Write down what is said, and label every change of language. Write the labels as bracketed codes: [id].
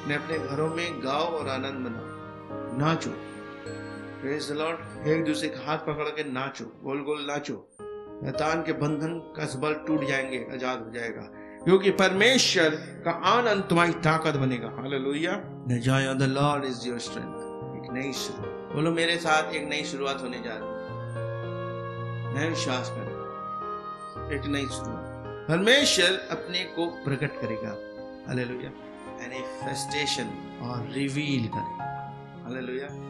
[hi] अपने घरों में गाओ और आनंद मनाओ, नाचो। [en] Praise the Lord. [hi] एक दूसरे का हाथ पकड़ के नाचो, गोल गोल नाचो। शैतान के बंधन का सबल टूट जाएंगे, आजाद हो जाएगा, क्योंकि परमेश्वर का आनंद तुम्हारी ताकत बनेगा। Hallelujah. [en] The joy of the Lord is your strength। [hi] एक नई शुरुआत, बोलो मेरे साथ एक नई शुरुआत होने जा रही है। मैं विश्वास करता, एक नई शुरुआत। परमेश्वर अपने को प्रकट करेगा। हालेलुया। मैनिफेस्टेशन और रिवील करेगा। हालेलुया।